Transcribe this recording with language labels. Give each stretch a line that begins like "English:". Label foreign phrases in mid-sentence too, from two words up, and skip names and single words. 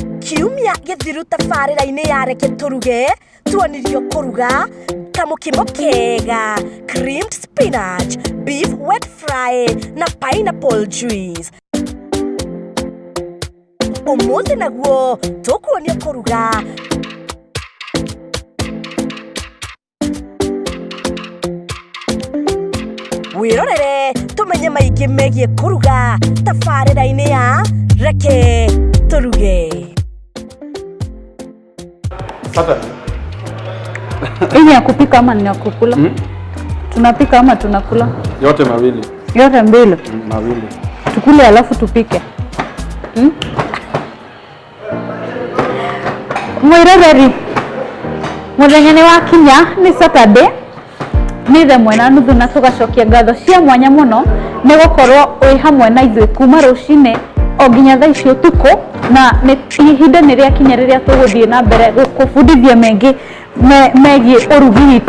Kikuyu: kiumia githiru tabarĩra-inĩ ya reke tũruge tuonirio kũruga kamũkimo kega,
English: creamed spinach, beef wet fry
Kikuyu: na
English: pineapple juice.
Kikuyu: Ũmũthĩ naguo tũkuonio kũruga wirorere tumenye maingĩ megiĩ kũruga tabarĩra-inĩ ya reke tũruge.
Swahili: Sasa ini ya kupika ama ni ya kukula? Tunapika ama tunakula? Yote mawili. Yote mbili? Mawili. Tukule alafu tupike.
Kikuyu: Mwiroreri muthenya ni wakinya ni Saturday ni themwe na nuthu na tugacokia ngatho cia mwanya muno ni gukorwo wi hamwe na ithuĩ kuma rucine o nginya thaa ici utuku, na ihinda nĩ rĩakinya rĩrĩa tũgũthiĩ na mbere gũbundithia megiĩ ũrugi witũ.